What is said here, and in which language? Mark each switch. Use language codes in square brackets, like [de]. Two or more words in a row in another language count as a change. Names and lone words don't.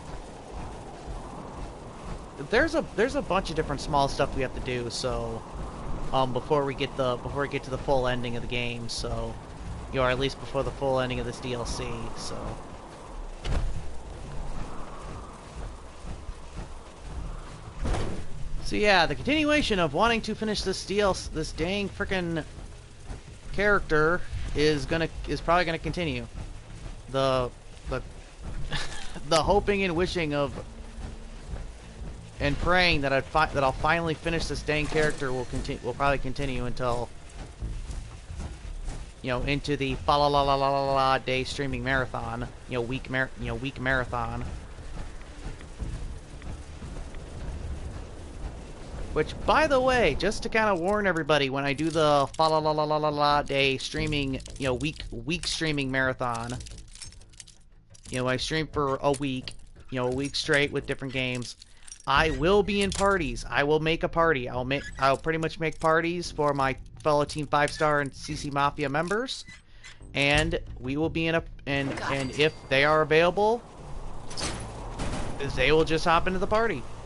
[en] There's a bunch of different small stuff we have to do, so before we get to the full ending of the game, so or at least before the full ending of this DLC, So yeah, the continuation of wanting to finish this dang frickin' character is probably gonna continue. The the hoping and wishing of and praying that I'll finally finish this dang character will probably continue until into the fa la la la la la la day streaming marathon, week marathon. Which, by the way, just to kind of warn everybody, when I do the fa la la la la la la day streaming, week streaming marathon, I stream for a week, a week straight with different games. I will be in parties. I will make a party. I'll pretty much make parties for my fellow Team 5-Star and CC Mafia members, and we will be in a and if they are available, they will just hop into the party.